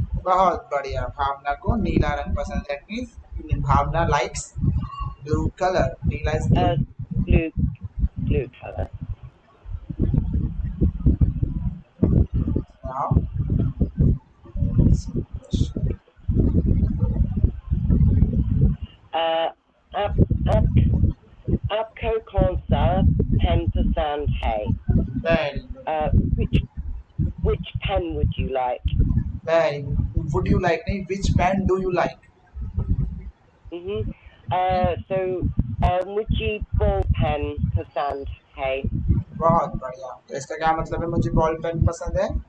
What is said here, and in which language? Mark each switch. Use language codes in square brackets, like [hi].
[hi] बहुत बढ़िया, भावना को नीला रंग पसंद है. [en] That means Bhavna likes blue color. Neela is blue. Uh, blue blue color. Now [hi] आप आप आपको कौन सा pen पसंद है? [en] very good. Uh, which pen would you like? Very good. Would you like, नहीं, which pen do you like? Mm-hmm. Okay. [hi] So मुझे ball pen पसंद है. बहुत बढ़िया, तो इसका क्या मतलब है, मुझे बॉल पेन पसंद है.